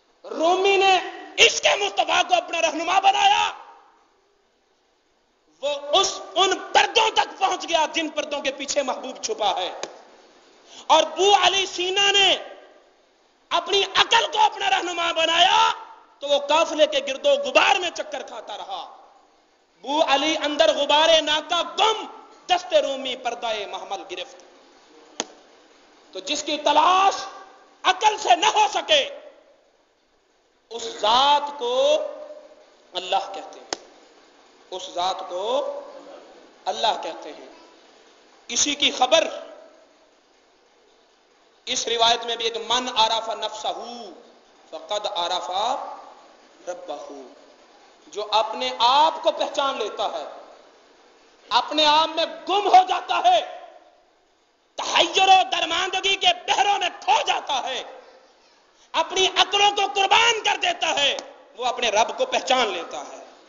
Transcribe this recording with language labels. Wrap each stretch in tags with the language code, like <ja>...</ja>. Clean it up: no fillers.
<ur>رومی نے عشق مصطفیٰ کو اپنا رہنما بنایا، وہ ان پردوں تک پہنچ گیا جن پردوں کے پیچھے محبوب چھپا ہے. اور بو علی سینا نے اپنی عقل کو اپنا رہنما بنایا تو وہ قافلے کے گرد و غبار میں چکر کھاتا رہا.</ur> <fa>بو علی اندر غبار ناکا گم، دست رومی پردائے محمل گرفت.</fa> <ur>تو جس کی تلاش عقل سے نہ ہو سکے اس ذات کو اللہ کہتے ہیں، اس ذات کو اللہ کہتے ہیں. اسی کی خبر اس روایت میں بھی ایک</ur> <ar>من عرف نفسہ فقد عرف ربہ،</ar> <ur>جو اپنے آپ کو پہچان لیتا ہے، اپنے آپ میں گم ہو جاتا ہے، تحیر و درماندگی کے بحروں میں کھو جاتا ہے، اپنی عقلوں کو قربان کر دیتا ہے، وہ اپنے رب کو پہچان لیتا ہے.</ur>